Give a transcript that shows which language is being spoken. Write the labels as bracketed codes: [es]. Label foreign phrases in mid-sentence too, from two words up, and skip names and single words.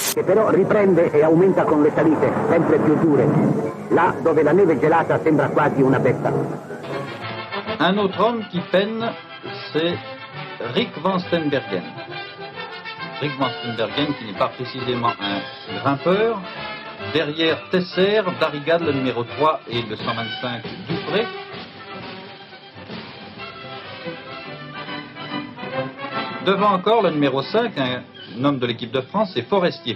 [it] però riprende e aumenta con le salite sempre più dure, là dove la neve gelata sembra quasi una pezza. [fr] Un autre homme qui peine, c'est Rick van Steenbergen. Rick van Steenbergen qui n'est pas précisément un grimpeur. Derrière Tesser, Darrigade, le numéro 3 et le 125 Dupré. Devant encore le numéro 5, un homme de l'équipe de France, c'est Forestier.